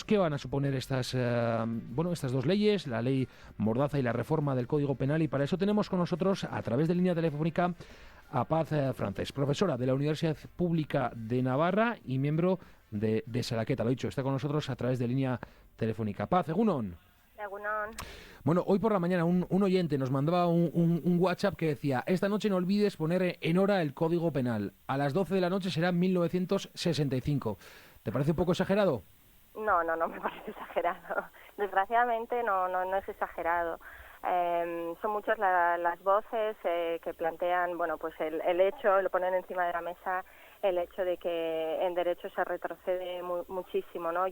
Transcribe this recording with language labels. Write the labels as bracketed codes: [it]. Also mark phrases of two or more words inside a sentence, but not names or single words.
[es] ¿Qué van a suponer estas dos leyes, la ley mordaza y la reforma del Código Penal? Y para eso tenemos con nosotros, a través de línea telefónica, a Paz Francés, profesora de la Universidad Pública de Navarra y miembro de Salaqueta. Lo dicho, está con nosotros a través de línea telefónica. Paz, egunon. Egunon. Bueno, hoy por la mañana un oyente nos mandaba un WhatsApp que decía: esta noche no olvides poner en hora el Código Penal. A las 12 de la noche será 1965. ¿Te parece un poco exagerado? No me parece exagerado. Desgraciadamente no es exagerado. Son muchas las voces que plantean, pues el hecho, lo ponen encima de la mesa, el hecho de que en derecho se retrocede muchísimo, ¿no?